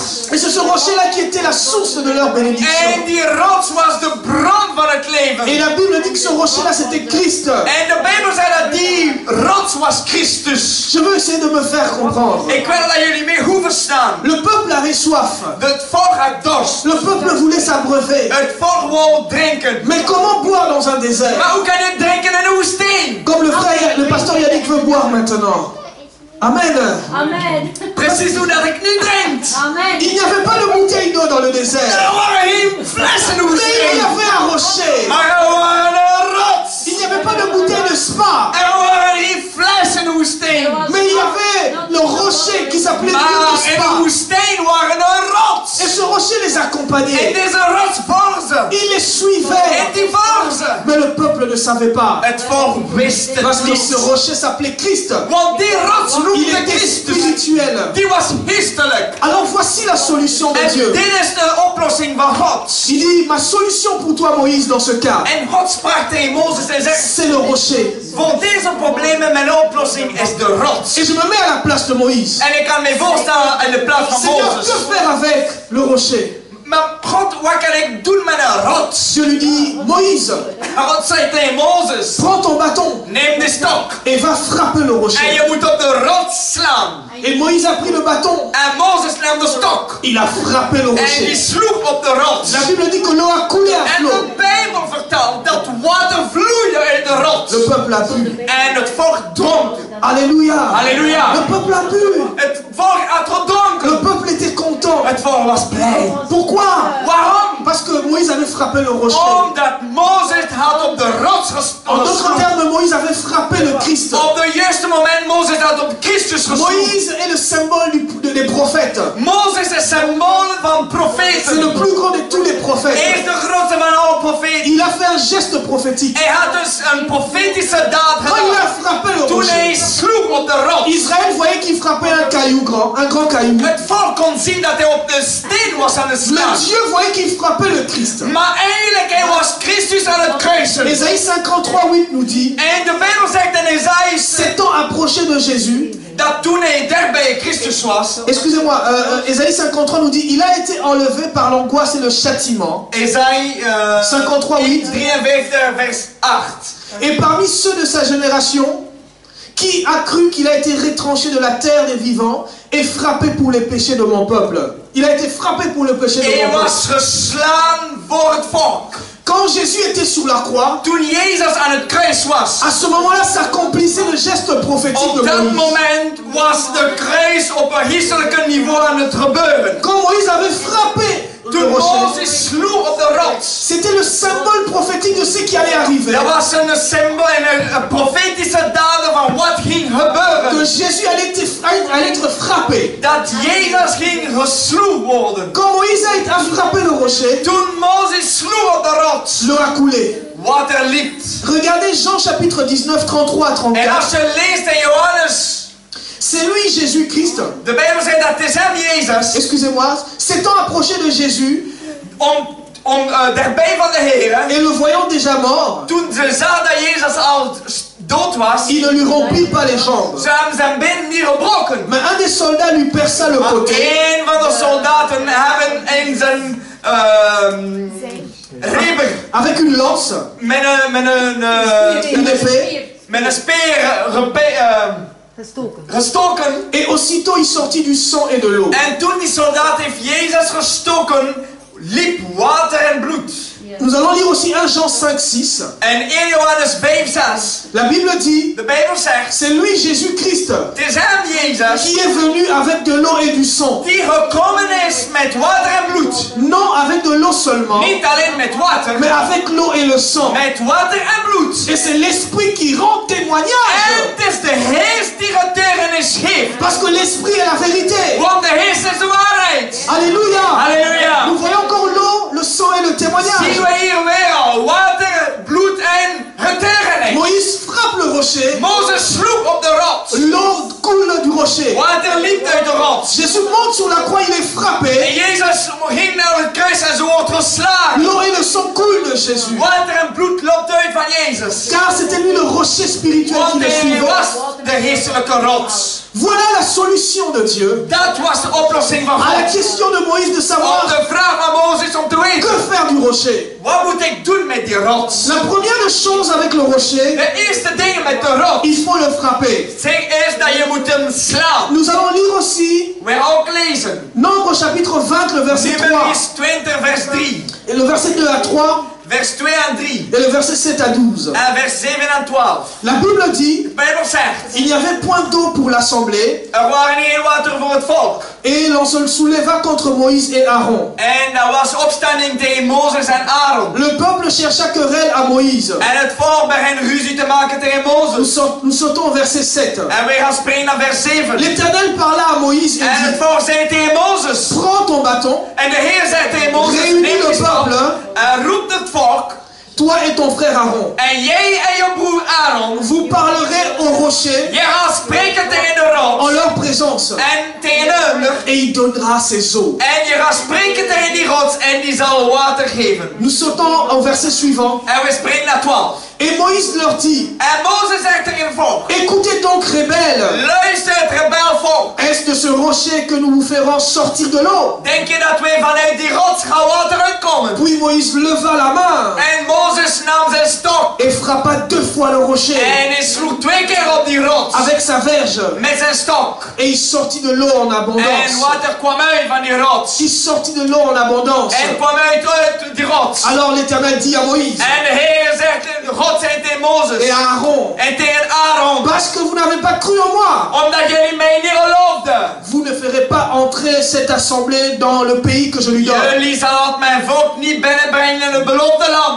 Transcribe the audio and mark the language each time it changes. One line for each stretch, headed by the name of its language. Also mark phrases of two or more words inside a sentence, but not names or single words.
French: Et c'est ce rocher-là qui était la source de leur bénédiction.
Dutch: En die rots was de bron van het leven.
French: Et la Bible dit que ce rocher-là, c'était Christ.
Dutch: En de Bijbel zei dat die rots was Christus.
French: Je veux essayer de me faire comprendre.
Dutch: Ik wil dat jullie mee goed verstaan.
French: Le peuple avait soif.
Dutch: Het volk had dorst.
French: Le peuple voulait s'abreuver.
Dutch: Het volk wou drinken.
French: Mais comment boire dans un désert?
Dutch: Maar hoe kan je drinken in een woestijn?
French: Comme le pasteur Yannick veut boire maintenant. Amen.
Dutch: Amen. Precies hoe dat ik nu drink. Amen.
French: Il n'y avait pas de bouteille d'eau dans le désert.
Dutch: Er waren geen flessen in de
French: Mais il y
Dutch: woestijn.
French: avait un rocher.
Dutch: Maar er waren een rots.
French: Il n'y avait pas de bouteille de spa.
Dutch: Er waren geen flessen in de woestijn.
French: Mais il y avait le rocher qui s'appelait Dieu
Dutch: Maar de in de spa. woestijn waren er rots.
French: Et ce rocher les
Dutch: En
French: accompagnait.
Dutch: deze rots volgden ze.
French: Il les suivait.
Dutch: En die volgden ze.
French: Mais le peuple ne savait pas.
Dutch: Het volk wist het
French: Parce que
Dutch: niet.
French: ce rocher s'appelait Christ.
Dutch: Want die rots
French: Il
Dutch: noemde
French: était
Dutch: Christus.
French: spirituel.
Dutch: Die was geestelijk.
French: Alors voici la solution de
Dutch: En
French: Dieu.
Dutch: dit is de oplossing van God.
French: Il dit, ma solution pour toi Moïse dans ce cas,
Dutch: En God sprak tegen Mozes en zegt,
French: c'est le rocher.
Dutch: voor deze problemen mijn oplossing is de rots.
French: Et je me mets à la place de Moïse.
Dutch: En ik kan me voorstellen in de plaats van
French: Seigneur,
Dutch: Mozes.
French: que faire avec le rocher?
Dutch: Maar God, wat kan ik doen met een rots?
French: Dieu lui dit, Moïse,
Dutch: En God zei tegen Mozes,
French: prends ton bâton
Dutch: neem de stok
French: et va frapper le
Dutch: en
French: rocher.
Dutch: je moet op de rots slaan.
French: Et Moïse a pris le bâton,
Dutch: En Mozes nam de stok
French: il a frappé le
Dutch: en die
French: rocher.
Dutch: sloeg op de rots.
French: La Bible dit que l'eau a coulé à
Dutch: En
French: flot.
Dutch: de Bijbel vertelt dat water vloeide uit de rots.
French: Le peuple a bu.
Dutch: En het volk dronk.
French: Alléluia.
Dutch: Alléluia.
French: Le peuple a bu.
Dutch: Het volk had
French: Le
Dutch: gedronken.
French: peuple était content.
Dutch: Het volk was blij.
French: Pourquoi?
Dutch: Waarom?
French: Parce que Moïse avait frappé le rocher.
Dutch: Omdat Mozes had op de rots
French: En d'autres
Dutch: geslagen.
French: termes, Moïse avait frappé le Christ.
Dutch: Op het juiste moment Mozes had op Christus geslagen.
French: Moïse est le symbole des prophètes.
Dutch: Mozes is symbool van
French: C'est
Dutch: profeten.
French: le plus grand de tous les
Dutch: Hij
French: prophètes.
Dutch: is de grootste van alle profeten.
French: Il a fait un geste prophétique.
Dutch: Hij had dus een profetische daad
French: Quand il
Dutch: gedaan.
French: a frappé le
Dutch: Toen hij
French: rocher,
Dutch: sloeg op de rots.
French: Israël voyait qu'il frappait un caillou grand, un grand caillou.
Dutch: Het volk kon zien dat hij op de steen was aan het slaan.
French: Mais Dieu voyait qu'il frappait le Christ.
Dutch: Maar eigenlijk hij was Christus aan het kruisen.
French: Ésaïe 53:8 nous dit,
Dutch: En de Bijbel zegt in Esaïe
French: s'étant approché de Jésus,
Dutch: dat toen hij dicht bij Christus was.
French: excusez-moi, Ésaïe 53 nous dit, il a été enlevé par l'angoisse et le châtiment.
Dutch: Esaïe 53:8. 53 vers 8.
French: Et parmi ceux de sa génération, qui a cru qu'il a été retranché de la terre des vivants et frappé pour les péchés de mon peuple? Il a été frappé pour le péché de
Dutch: Hij
French: mon peuple.
Dutch: was geslaan voor het volk.
French: Quand Jésus était sur la croix,
Dutch: Toen Jezus aan het kruis was.
French: à ce moment-là s'accomplissait le geste prophétique de
Dutch: Op dat
French: Moïse.
Dutch: moment was de kruis op een geestelijke niveau aan het gebeuren.
French: Quand Moïse avait frappé le
Dutch: Toen
French: rocher,
Dutch: Mozes sloeg op de rots.
French: c'était le symbole prophétique de ce qui allait arriver.
Dutch: Dat was een symbool en een profetische daden van wat ging
French: Que
Dutch: gebeuren.
French: Jésus allait être frappé.
Dutch: Dat Jezus ging gesloeg worden.
French: Quand Moïse a frappé le rocher,
Dutch: Toen Mozes sloeg op de rots.
French: l'eau a coulé.
Dutch: Water liep.
French: Regardez Jean chapitre 19, 33 à
Dutch: En
French: 34.
Dutch: als je leest in Johannes,
French: C'est lui, Jésus-Christ.
Dutch: de Bijbel zegt dat het is hem Jezus.
French: Excusez-moi, s'étant approché de Jésus
Dutch: Om dichtbij van de Heer.
French: et le voyant déjà mort,
Dutch: Toen ze zagen dat Jezus al dood was.
French: il ne lui rompit pas les jambes.
Dutch: Ze hebben zijn been niet gebroken.
French: Mais un des soldats lui perça le
Dutch: Maar
French: côté
Dutch: een van de soldaten hebben in zijn ribben
French: avec une lance,
Dutch: met
French: une épée,
Dutch: een speer gestoken.
French: et aussitôt il sortit du sang et de l'eau.
Dutch: En toen die soldaat heeft Jezus gestoken, liep water en bloed.
French: Nous allons lire aussi 1 Jean 5, 6.
Dutch: En 1 Johannes 5, 6.
French: La Bible dit,
Dutch: De Bijbel zegt,
French: c'est lui, Jésus-Christ,
Dutch: het is hem Jezus
French: qui est venu avec de l'eau et du sang.
Dutch: die gekomen is met water en bloed.
French: Non avec de l'eau seulement,
Dutch: Niet alleen met water,
French: mais avec l'eau et le sang.
Dutch: met water en bloed.
French: Et c'est l'Esprit qui rend
Dutch: En
French: témoignage.
Dutch: het is de geest die getuigenis geeft.
French: Parce que l'Esprit est la vérité.
Dutch: Want de geest is de waarheid.
French: Alléluia.
Dutch: Halleluja.
French: Nous voyons encore l'eau, le sang et le
Dutch: Zien
French: témoignage.
Dutch: we hier weer al water, bloed en getuigenis.
French: Moïse frappe le rocher.
Dutch: Mozes sloeg op de rots.
French: L'eau coule du rocher.
Dutch: Water liep uit de rots.
French: Jésus monte sur la croix, il est
Dutch: En
French: frappé.
Dutch: Jezus ging naar het kruis en ze wordt geslagen.
French: L'eau et le sang coulent de Jésus.
Dutch: Water en bloed loopt uit van Jezus.
French: Car c'était lui le rocher spirituel qui
Dutch: Want
French: le
Dutch: hij
French: suivait.
Dutch: was de geestelijke rots.
French: Voilà la solution de Dieu
Dutch: Dat was de oplossing van
French: à la
Dutch: God.
French: question de Moïse de
Dutch: Op
French: savoir
Dutch: de vraag van Mozes om te
French: que
Dutch: weten.
French: faire du rocher.
Dutch: Wat moet ik doen met die rots?
French: La première chose avec le rocher,
Dutch: De eerste ding met de rots.
French: il faut le frapper.
Dutch: Zeg is dat je moet hem slaan.
French: Nous allons lire aussi
Dutch: We ook lezen.
French: Nombre chapitre 20, le verset 3.
Dutch: Numeris 20 vers 3.
French: Et le verset 2 à 3
Dutch: Vers 2 en 3.
French: et le verset 7 à 12.
Dutch: En vers 7 en 12.
French: La Bible dit,
Dutch: De Bijbel zegt.
French: il n'y avait point d'eau pour l'assemblée
Dutch: Er waren geen water voor het volk.
French: Et l'on se souleva contre Moïse et Aaron.
Dutch: En daar was opstanding tegen Mozes en Aaron.
French: Le peuple chercha querelle à Moïse.
Dutch: En het volk begint ruzie te maken tegen Mozes.
French: Nous sautons au verset 7.
Dutch: En we gaan springen naar vers 7.
French: L'Éternel parla à Moïse et
Dutch: En het
French: dit:
Dutch: volk zei tegen Mozes.
French: Prends ton bâton,
Dutch: En de Heer zei tegen Mozes,
French: réunis
Dutch: neem
French: le
Dutch: je staf
French: peuple,
Dutch: en roept het volk.
French: toi et ton frère Aaron.
Dutch: En jij en je broer Aaron,
French: Vous parlerez au rocher
Dutch: je gaat spreken tegen de rots.
French: en leur présence.
Dutch: En tegen hem.
French: Et il donnera ses eaux.
Dutch: En je gaat spreken tegen die rots en die zal water geven.
French: Nous sautons au verset suivant.
Dutch: En we springen naar 12.
French: Et Moïse leur dit:
Dutch: En Mozes zegt tegen het volk.
French: écoutez donc, rebelles,
Dutch: Luister het rebelvolk.
French: est-ce de ce rocher que nous vous ferons sortir de l'eau?
Dutch: Denk je dat wij vanuit die rots gaan water uitkomen?
French: Puis Moïse leva la main
Dutch: En Mozes nam zijn stok.
French: et frappa 2 fois le rocher
Dutch: En hij sloeg 2 keer op die rots.
French: avec sa verge.
Dutch: Met zijn stok.
French: Et il sortit de l'eau en
Dutch: En
French: abondance.
Dutch: water kwam uit van die rots.
French: Il sortit de l'eau en abondance.
Dutch: En kwam uit die rots.
French: Alors l'Éternel dit à Moïse
Dutch: En de Heer zegt, God zei tegen Mozes.
French: et à Aaron:
Dutch: En tegen Aaron.
French: parce que vous n'avez pas cru en moi,
Dutch: Omdat jullie mij niet geloofden.
French: vous ne ferez pas entrer cette assemblée dans le pays que je lui donne.
Dutch: Jullie zal mijn volk niet binnenbrengen in het beloofde land.